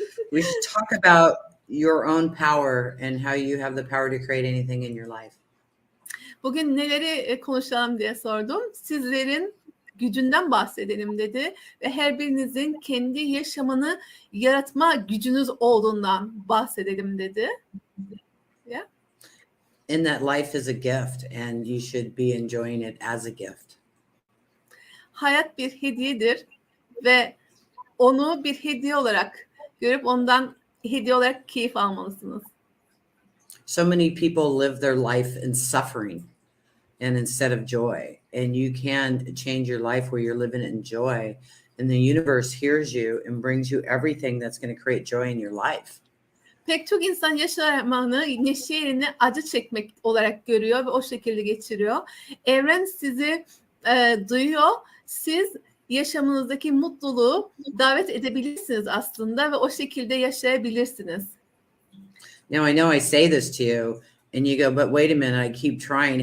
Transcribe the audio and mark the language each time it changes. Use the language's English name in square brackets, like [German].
[English] We should talk about your own power and how you have the power to create anything in your life. [Turkish] Bugün neleri konuşalım diye sordum. Sizlerin gücünden bahsedelim dedi ve her birinizin kendi yaşamını yaratma gücünüz olduğundan bahsedelim dedi. [English] Yeah. And that life is a gift and you should be enjoying it as a gift. [Turkish] Hayat bir hediyedir ve onu bir hediye olarak görüp ondan hediye olarak keyif almalısınız. [English] So many people live their life in suffering and instead of joy. And you can change your life where you're living in joy. And the universe hears you and brings you everything that's going to create joy in your life. [Turkish] Pek çok insan yaşamını neşe yerine acı çekmek olarak görüyor ve o şekilde geçiriyor. Evren sizi duyuyor. Siz yaşamınızdaki mutluluğu davet edebilirsiniz aslında ve o şekilde yaşayabilirsiniz. [English] Now I know I say this to you and you go, but wait a minute, I keep trying.